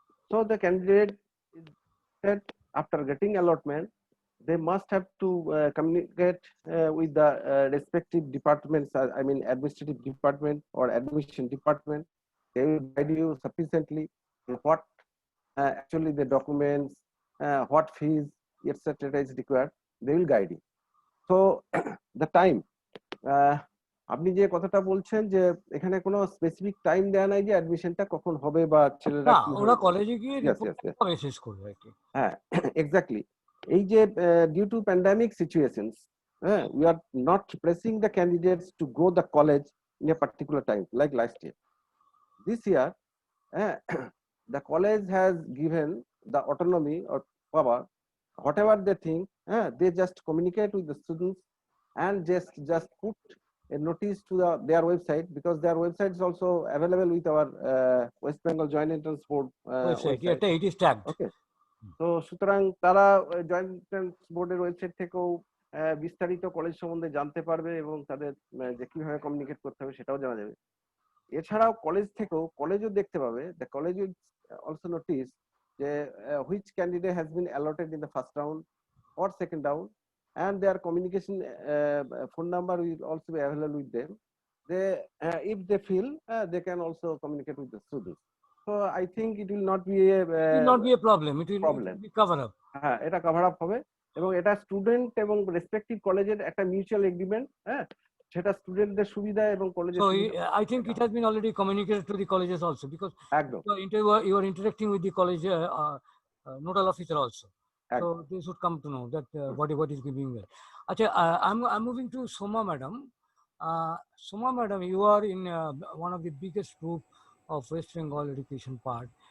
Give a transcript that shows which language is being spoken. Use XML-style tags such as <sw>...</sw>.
<en>So the candidate is said after getting allotment, they must have to communicate with the respective departments, I mean administrative department or admission department. They will guide you sufficiently on what actually the documents, what fees, etc. is required. They will guide you. So the time,</en> <bn>আপনি যে কথাটা বলছেন যে এখানে কোনো specific time দেয়া নাই যে অ্যাডমিশনটা কখন হবে বা ছেলেরা কি ওরা কলেজে গিয়ে রিপোর্ট শেষ করবে আর কি। হ্যাঁ, এক্স্যাক্টলি।</bn> <en>এই যে due to pandemic situations, we are not pressing the candidates to go the college in a particular time like last year. This year the college has given the autonomy or power, whatever they think, they just communicate with the students and just put a notice to their website, because their website is also available with our West Bengal Joint Entrance Board website. Yeah, it is tagged. Okay.</en> <bn>So সুতরাং তারা joint entrance বোর্ডের website থেকেও বিস্তারিত college সম্বন্ধে জানতে পারবে এবং তাদের যে কিভাবে কমিউনিকেট করতে হবে সেটাও জানা যাবে। এছাড়াও কলেজ থেকেও কলেজও দেখতে পাবে,</bn> <en>The college will also notice যে which candidate has been allotted in the first round or second round, and their communication phone number will also be available with them. They if they feel they can also communicate with the students. So I think it will not be a problem. It will be cover up.</en> <bn>হ্যাঁ, এটা cover up হবে এবং এটা student এবং respective কলেজের একটা mutual agreement, সেটা স্টুডেন্টদের সুবিধা এবং কলেজের</bn> <en>So</en> <bn>সুবিধা।</bn> <en>I think it has been already communicated to the colleges also, because you are interacting with the college nodal officer also. So they should come to know that what is giving there. Achha, I'm moving to Soma madam. Soma madam, you are in one of the biggest group of West Bengal education part.</en>